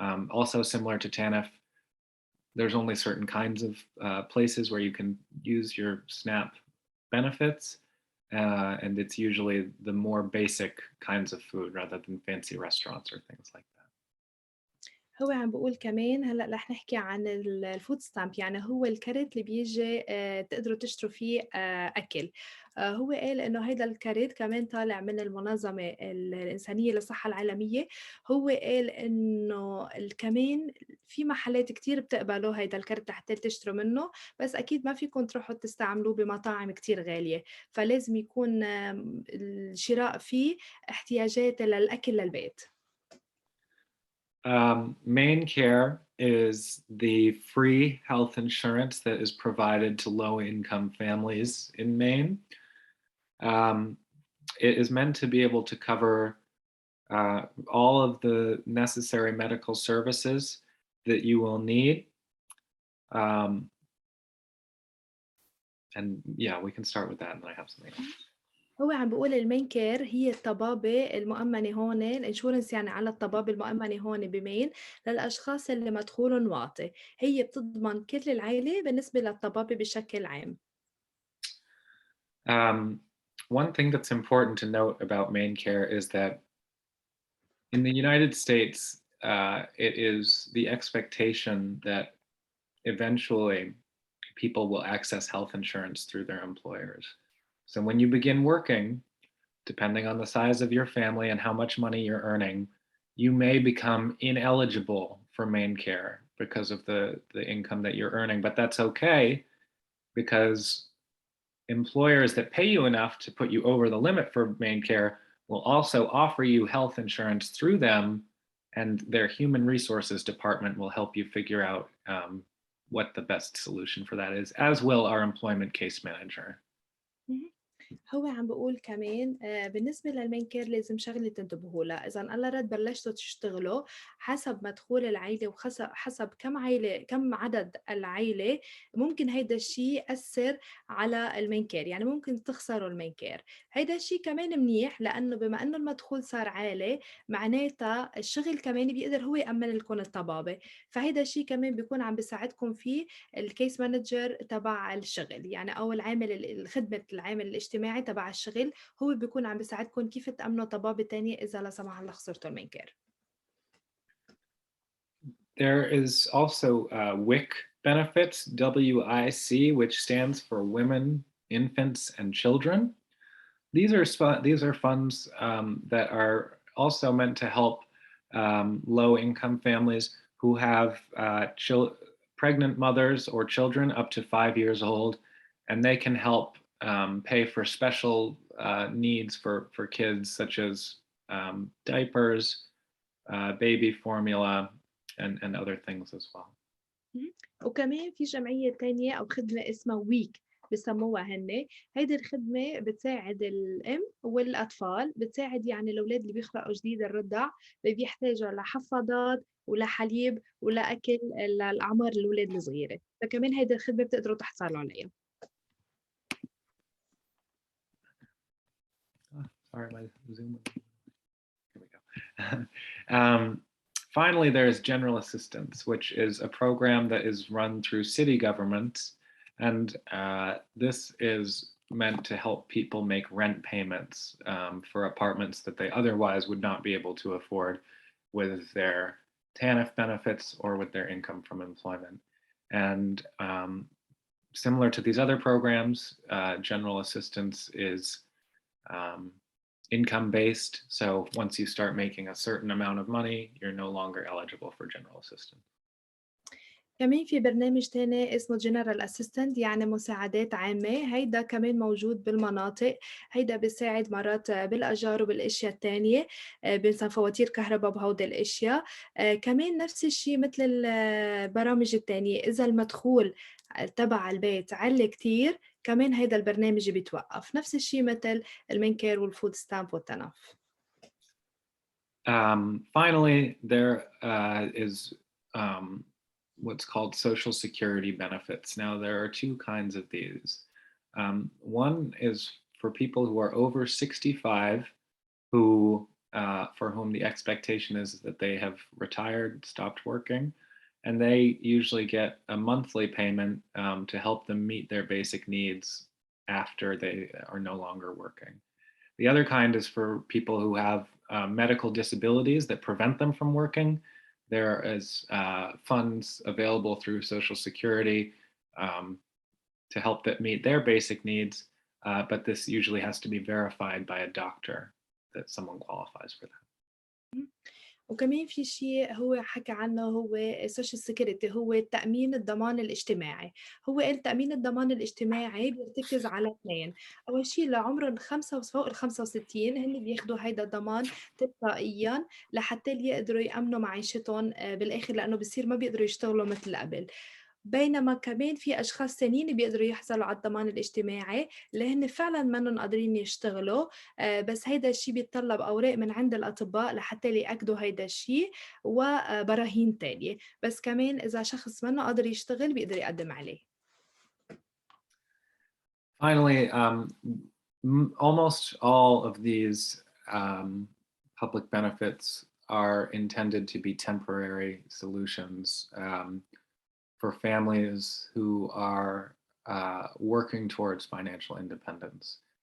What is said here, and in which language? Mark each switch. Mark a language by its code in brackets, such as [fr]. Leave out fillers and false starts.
[en] Also similar to TANF, there's only certain kinds of places where you can use your SNAP benefits, and it's usually the more basic kinds of food rather than fancy restaurants or things like that. [ar] هو عم بقول كمان هلأ رح نحكي عن الفود ستامب، يعني هو الكارت اللي بيجي تقدروا تشتروا فيه أكل. هو قال إنه هيدا الكارت كمان طالع من المنظمة الإنسانية للصحة العالمية. هو قال إنه كمان في محلات كتير بتقبلوا هيدا الكارت لحتى تشتروا منه، بس أكيد ما فيكم تروحوا تستعملوه بمطاعم كتير غالية، فلازم يكون الشراء فيه احتياجات للأكل للبيت. [en] Maine Care is the free health insurance that is provided to low-income families in Maine. It is meant to be able to cover all of the necessary medical services that you will need. And yeah, we can start with that, and then I have something else. [ar] هو عم بيقول المين كير هي الطبابة المؤمنة هون، الانشورنس يعني على الطبابة المؤمنة هون بمين للأشخاص اللي مدخولهم واطي، هي بتضمن كل العائلة بالنسبة للطبابة بشكل عام. [en] One thing that's important to note about Maine Care is that in the United States, it is the expectation that eventually people will access health insurance through their employers. So when you begin working, depending on the size of your family and how much money you're earning, you may become ineligible for Maine Care because of the income that you're earning. But that's okay, because employers that pay you enough to put you over the limit for Maine Care will also offer you health insurance through them, and their human resources department will help you figure out what the best solution for that is, as will our employment case manager. [ar] هو عم بقول كمان بالنسبة للمين كير لازم شغلة تنتبهوا لها، إذا الله رد بلشتوا تشتغلوا حسب مدخول العيلة وحسب كم عدد العيلة ممكن هيدا الشيء يأثر على المين كير، يعني ممكن تخسروا المين كير. هيدا الشيء كمان منيح لأنه بما أنه المدخول صار عالي معناتها الشغل كمان بيقدر هو يأمن لكم الطبابة، فهيدا الشيء كمان بيكون عم بيساعدكم فيه الكيس مانجر تبع الشغل، يعني أو الخدمة العامل الاجتماعي تبع الشغل هو بيكون عم بيساعدكم كيف تأمنوا طبابة تانية إذا لا سمح الله خسرتوا المين كير. [en] There is also WIC benefits, WIC, which stands for Women, Infants, and Children. These are funds that are also meant to help low-income families who have pregnant mothers or children up to 5 years old, and they can help pay for special needs for kids, such as diapers, baby formula, and other things as well. [ar] وكمان في جمعية تانية أو خدمة اسمها ويك بسموها هن، هيدي الخدمة بتساعد الأم والأطفال، بتساعد يعني الأولاد اللي بيخلقوا جديد الرضع اللي بيحتاجوا لحفاضات ولحليب ولأكل الأعمار الأولاد الصغيرة، فكمان هيدي الخدمة بتقدروا تحصلوا عليها. [en] Sorry, my Zoom. Here we go. Finally, there's General Assistance, which is a program that is run through city governments. And this is meant to help people make rent payments for apartments that they otherwise would not be able to afford with their TANF benefits or with their income from employment. And similar to these other programs, General Assistance is income-based. So once you start making a certain amount of money, you're no longer eligible for general assistance. [ar] كمان في برنامج تاني اسمه جنرال اسيستنت يعني مساعدات عامة، هيدا كمان موجود بالمناطق، هيدا بيساعد مرات بالأجار وبالأشياء التانية مثل فواتير كهرباء بهودي الأشياء. كمان نفس الشيء مثل البرامج التانية، إذا المدخول تبع البيت عالي كتير كمان هيدا البرنامج بيتوقف، نفس الشيء مثل المين كير والفود ستامب والتنف. [en] Finally, there is what's called Social Security benefits. Now, there are two kinds of these. One is for people who are over 65, who for whom the expectation is that they have retired, stopped working, and they usually get a monthly payment to help them meet their basic needs after they are no longer working. The other kind is for people who have medical disabilities that prevent them from working. There is funds available through Social Security to help that meet their basic needs, but this usually has to be verified by a doctor that someone qualifies for that. [ar] وكمان في شيء هو حكى عنه هو السوشيال سيكيورتي، هو التأمين الضمان الاجتماعي. هو قال تأمين الضمان الاجتماعي بيرتكز على اثنين. أول شيء لعمر فوق ال 65 هن بياخدوا هيدا الضمان تلقائيا لحتى يقدروا يأمنوا معيشتهم بالآخر، لأنه بصير ما بيقدروا يشتغلوا مثل قبل. بينما كمان في أشخاص تانيين بيقدروا يحصلوا على الضمان الاجتماعي اللي هن فعلا منهم قادرين يشتغلوا، بس هيدا الشيء بيتطلب أوراق من عند الأطباء لحتى يأكدوا هيدا الشيء وبراهين تانية، بس كمان إذا شخص منه قادر يشتغل بيقدر يقدم عليه. [en] Finally, almost all of these public benefits are intended to be temporary solutions for families who are working towards financial independence.